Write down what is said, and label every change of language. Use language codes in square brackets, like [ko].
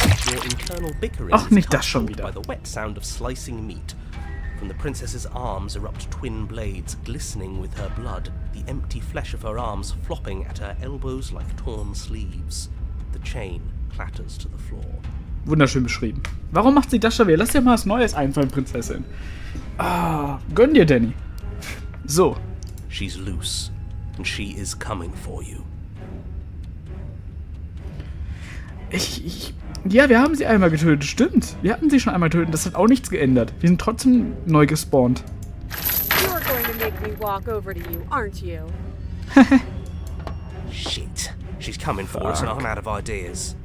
[en] Your internal bickering [de] Ach, [en] is [de] nicht das schon [en] coupled [de] wieder. [en] by the wet sound of slicing meat. From the princess's arms erupt twin blades, glistening with her blood, the empty flesh of her arms flopping at her elbows like torn sleeves. The chain clatters to the floor. [de] Wunderschön beschrieben. Warum macht sie das schon wieder? Lass dir mal was Neues einfallen, Prinzessin. Gönn dir, Danny. So. [en] She's loose, and she is coming for you. [de] Ja, wir haben sie einmal getötet, stimmt. Wir hatten sie schon einmal getötet, das hat auch nichts geändert. Wir sind trotzdem neu gespawnt. [en] You're going to make me walk over to you, aren't you? Shit. She's coming for us and I'm out of ideas.